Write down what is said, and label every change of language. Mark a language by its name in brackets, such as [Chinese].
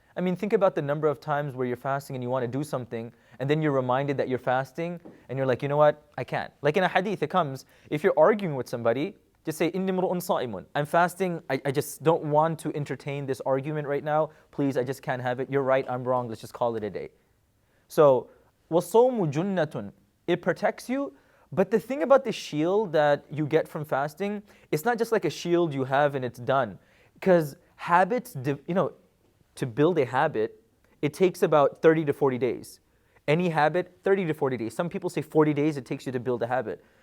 [English] I mean, think about the number of times where you're fasting and you want to do something, and then you're reminded that you're fasting, and you're like, you know what, I can't. Like in a hadith, it comes, if you're arguing with somebody, just say, [Arabic] إِنِّي مْرُؤٌ صَائِمٌ. [English] I'm fasting, I just don't want to entertain this argument right now. Please, I just can't have it. You're right, I'm wrong, let's just call it a day. [Arabic] So, وَالصَّوْمُ جُنَّةٌ. [English] It protects you, but the thing about the shield that you get from fasting, it's not just like a shield you have and it's done. Because habits, to build a habit, it takes about 30 to 40 days. Any habit, 30 to 40 days. Some people say 40 days it takes you to build a habit.